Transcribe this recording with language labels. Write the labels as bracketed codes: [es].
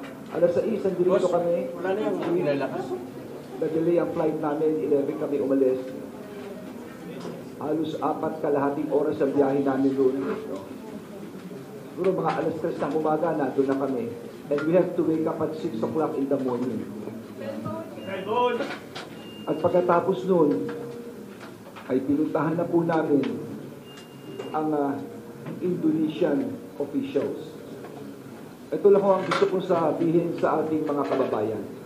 [tl] Alas 6, nandito kami. Wala na yung nilalakas. Nag-delay ang flight namin, 11 kami umalis. Halos 4.5 oras ang biyahe namin doon. Siguro mga alas 3 ng umaga, nandun na kami. [en] And we have to wake up at 6 o'clock in the morning. [tl] At pagkatapos noon, ay pinuntahan na po namin ang Indonesian officials. Ito lang ang gusto kong sabihin sa ating mga kababayan.